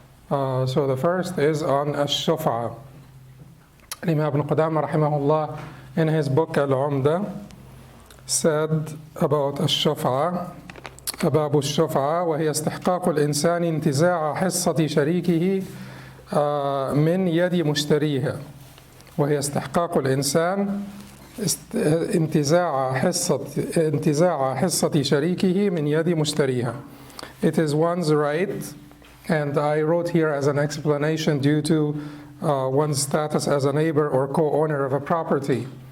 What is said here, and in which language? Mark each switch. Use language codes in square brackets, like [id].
[en] So the first is on al-Shufa. Imam ibn Qudamah rahimahullah in his book al-Umdat said about al-Shufa, [ar] باب الشفعة وهي استحقاق الإنسان انتزاع حصة شريكه من يد مشتريها. وهي استحقاق الإنسان انتزاع حصة شريكه من يد مشتريها. [en] It is one's right, and I wrote here as an explanation due to one's status as a neighbor or co-owner of a property.